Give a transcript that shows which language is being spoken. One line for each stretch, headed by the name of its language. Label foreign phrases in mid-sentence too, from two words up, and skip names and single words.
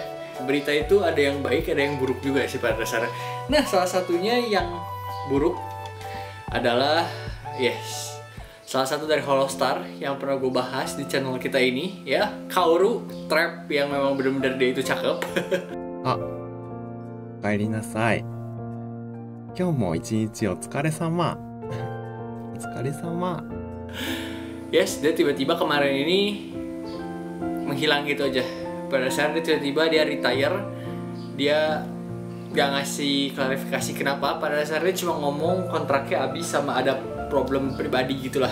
Indonesian: Berita itu ada yang baik, ada yang buruk juga sih pada dasarnya. Nah, salah satunya yang buruk adalah salah satu dari Holostar yang pernah gue bahas di channel kita ini ya, Kaoru Trap yang memang bener-bener dia itu cakep.
Japanese: あ、おかえりなさい. きょうもいちにちおつかれさま. おつかれさま.
Indonesian: Yes, dia tiba-tiba kemarin ini menghilang gitu aja. Pada saat dia tiba-tiba dia retire, dia gak ngasih klarifikasi kenapa. Pada dasarnya cuma ngomong kontraknya habis sama ada problem pribadi gitulah.